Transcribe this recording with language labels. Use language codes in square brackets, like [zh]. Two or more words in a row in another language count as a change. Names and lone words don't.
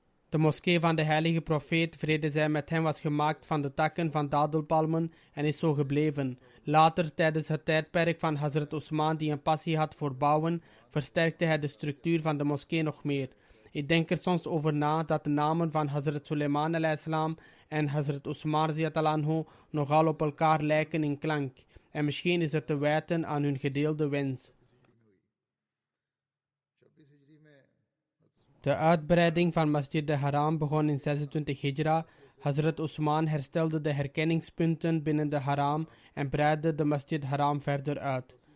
[nl] De moskee van de heilige profeet, vrede zij met hem, was gemaakt van de takken van dadelpalmen en is zo gebleven. Later, tijdens het tijdperk van Hazrat Usman, die een passie had voor bouwen, versterkte hij de structuur van de moskee nog meer. Ik denk er soms over na dat de namen van Hazrat Suleiman al-Islam en Hazrat Usman [ar] رضي الله عنه [nl] nogal op elkaar lijken in klank, en misschien is het te wijten aan hun gedeelde wens. De uitbreiding van Masjid al-Haram begon in 26 Hijra. Hazrat Usman herstelde de herkenningspunten binnen de Haram en breidde de Masjid al-Haram verder uit.